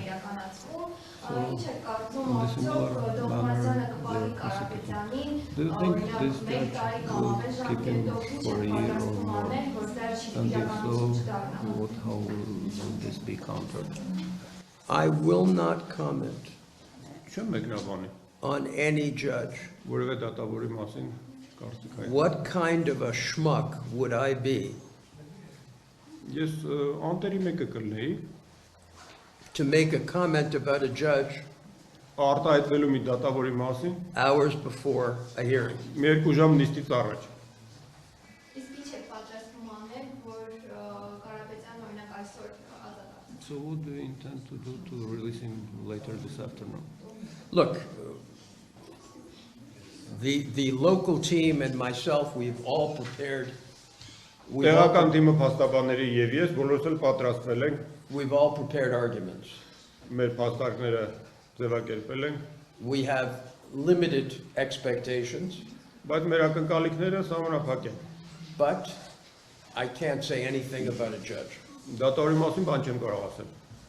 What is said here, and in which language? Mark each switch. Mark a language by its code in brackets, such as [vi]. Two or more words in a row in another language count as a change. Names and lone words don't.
[en] So, in a similar manner, they are prosecuting. Do you think this judge will keep him for a year or more? And if so, how will this be countered? I will not comment [hy] Չեմ մեկնաբանի։ [en] on any judge. [hy] Որևէ դատավորի մասին կարծիք հայտ։ [en] What kind of a schmuck would I be [hy] Ես անտերի մեկը կլնեի, [en] to make a comment about a judge [hy] արտահայտվելու մի դատավորի մասին, [en] hours before a hearing? [hy] մի 2 ժամ նիստից առաջ։ Իսկ ինչ է պատրաստվում անել, որ Կարապետյանը օրինակ այսօր ազատացվի։ [en] So what do you intend to do to release him later this afternoon? Look, the local team and myself, we've all prepared. [hy] Տեղական թիմը փաստաբանների եւ ես բոլորս էլ պատրաստվել ենք, [en] We've all prepared arguments. [hy] մեր փաստարկները ձևակերպել ենք, [en] We have limited expectations, [hy] բայց մեր ակնկալիքները սահմանափակ են։ [en] but I can't say anything about a judge. [hy] Դատավորի մասին բան չեմ կարող ասել։